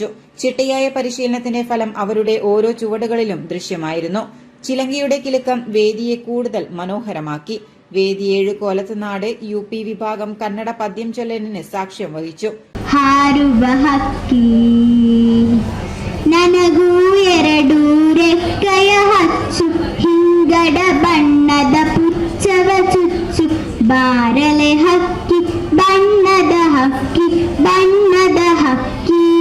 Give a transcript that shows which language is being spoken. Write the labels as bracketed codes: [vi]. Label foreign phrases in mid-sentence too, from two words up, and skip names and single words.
[ml] ചിട്ടയായ പരിശീലനത്തിന്റെ ഫലം അവരുടെ ഓരോ ചുവടുകളിലും ദൃശ്യമായിരുന്നു. ചിലങ്കയുടെ കിലുക്കം വേദിയെ കൂടുതൽ മനോഹരമാക്കി. വേദി 7 കോലത്തുനാട് UP വിഭാഗം കന്നഡ പദ്യം ചൊല്ലലിന് സാക്ഷ്യം വഹിച്ചു. [kn] ನನಗೂ ರೆಕ್ಕೆಯ ಹಚ್ಚು ಹಿಂಗಡ ಬಣ್ಣದ ಪುಚ್ಚವ ಚುಚ್ಚು ಬಾರಲೆ ಹಕ್ಕಿ ಬಣ್ಣದ ಹಕ್ಕಿ ಬಣ್ಣದ ಹಕ್ಕಿ